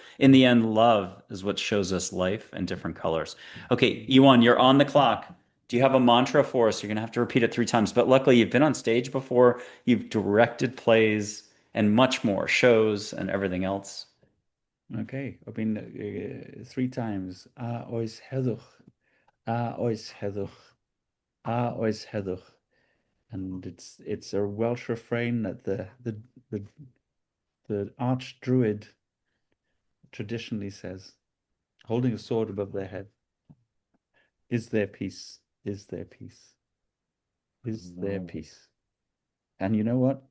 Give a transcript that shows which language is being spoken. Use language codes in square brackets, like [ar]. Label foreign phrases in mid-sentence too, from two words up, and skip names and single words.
[en] In the end, love is what shows us life in different colors. Okay, Iwan, you're on the clock. Do you have a mantra for us? You're going to have to repeat it 3 times. But luckily, you've been on stage before, you've directed plays and much more, shows and everything else. Okay, I've been 3 times. [cy] Oes heddwch, oes heddwch, oes heddwch. [en] And it's a Welsh refrain that the arch druid traditionally says, holding a sword above their head. Is there peace? Is there peace? Is there peace? And you know what?